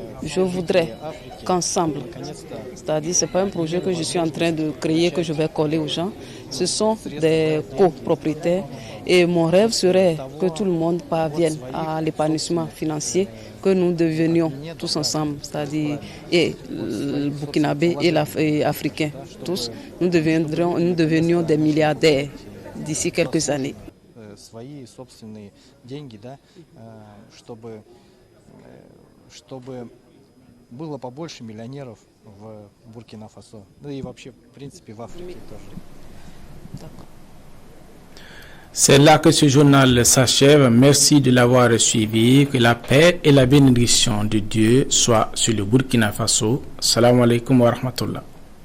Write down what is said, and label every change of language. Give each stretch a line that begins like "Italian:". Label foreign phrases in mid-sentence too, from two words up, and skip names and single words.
French: Je voudrais qu'ensemble, c'est-à-dire c'est pas un projet que je suis en train de créer, que je vais coller aux gens, ce sont des copropriétaires et mon rêve serait que tout le monde parvienne à l'épanouissement financier, que nous devenions tous ensemble, c'est-à-dire et le Burkinabé et l'Africain, tous, nous devenions des milliardaires d'ici quelques années.
Russian: Свои собственные деньги, да, чтобы было побольше миллионеров в Буркина-Фасо, да и вообще, в принципе, в Африке тоже.
French: C'est là que ce journal s'achève. Merci de l'avoir suivi. Que la paix et la bénédiction de Dieu soient sur le Burkina Faso.
Arabic: السلام عليكم ورحمة الله.